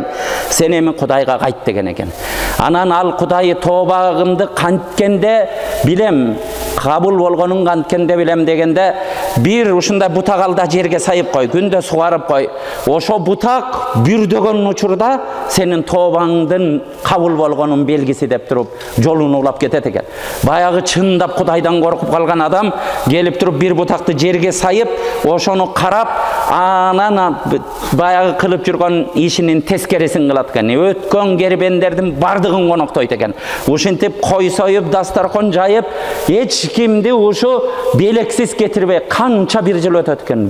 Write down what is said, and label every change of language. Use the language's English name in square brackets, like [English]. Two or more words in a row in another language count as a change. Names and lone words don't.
[Kyrgyz] Сен эми Кудайга кайт деген экен. Анан ал Кудай тообагымды канткенде билем, кабыл болгонун канткенде билем дегенде, бир ушундай бутак жерге сайып кой, күндө сугарып кой. Ошо бутак бүрдөгөн учурда сенин тообаңдын кабыл болгонун белгиси деп туруп жолуну улап кетет экен. Баягы чындап Кудайдан коркуп калган адам келип туруп бир бутакты жерге сайып, ошону карап, анан баягы кылып жүргөн ишинин тескерисин кылат экен. Өткөн кербендердин бардыгын коноктойт экен. Ушинтип кой союп, дастаркан жайып, эч кимди ушу белексиз кетирбей канча бир жыл өтөт экен.